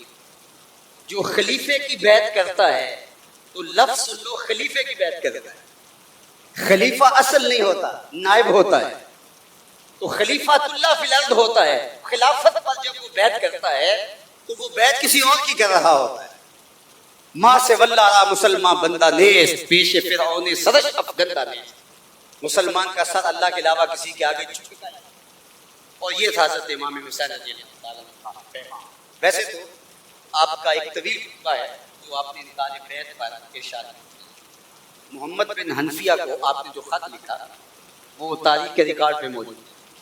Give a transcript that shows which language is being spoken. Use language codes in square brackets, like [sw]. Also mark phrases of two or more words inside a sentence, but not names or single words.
[ur] جو خلیفے کی بیعت کرتا ہے تو لفظ سن لو, خلیفے کی بیعت کرتا ہے. خلیفہ اصل نہیں ہوتا, نائب ہوتا ہے. تو [ar] خلیفۃ اللہ فی الارض [ur] ہوتا ہے. خلافت پر جب وہ بیعت کرتا ہے تو وہ بیعت کسی اور کی کر رہا ہوتا ہے. [fa] ماں سے واللہ مسلمان بندہ نیست, پیش فرعون سرش افگندہ نیست. [ur] مسلمان کا سر اللہ کے علاوہ کسی کے آگے جھکتا ہے. اور یہ تھا حضرت امام حسین رضی اللہ عنہ. ویسے تو آپ کا ایک طویل خطبہ ہے جو آپ نے نکال بیعت پر ارشاد کیا. محمد بن حنفیہ کو آپ نے جو خط لکھا وہ تاریخ کے ریکارڈ پہ موجود ہے.